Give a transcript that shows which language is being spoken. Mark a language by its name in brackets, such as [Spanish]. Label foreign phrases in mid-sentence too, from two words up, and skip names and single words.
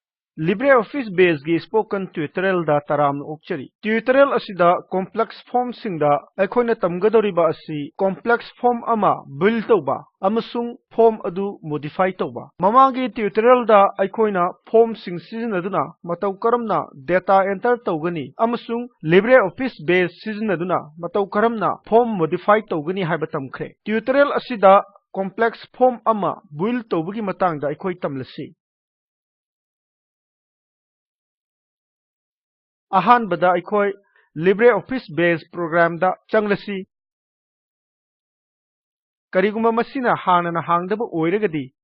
[Manipuri] LibreOffice Base gi [English] spoken tutorial [Manipuri] da taram okchari. Tutorial asida [English] complex form [Manipuri] singda aikoina tamgadoriba asi [English] complex form [Manipuri] ama build tauba amasung form adu modify tauba. Mamagi tutorial da aikoina form sing sizinaduna matau karamna [English] data enter [Manipuri] taugani amasung LibreOffice Base sizinaduna matau karamna [English] form modify [Manipuri] taugani haiba tamkhre. Tutorial asida [English] complex form [Manipuri] ama build taubagi matangda aikoi tamlasi. ꯑꯍꯥꯟꯕꯗ ꯑꯩꯈꯣꯏ LibreOffice Base program da changlasi kariguma masina hanana hangdaba oiragadi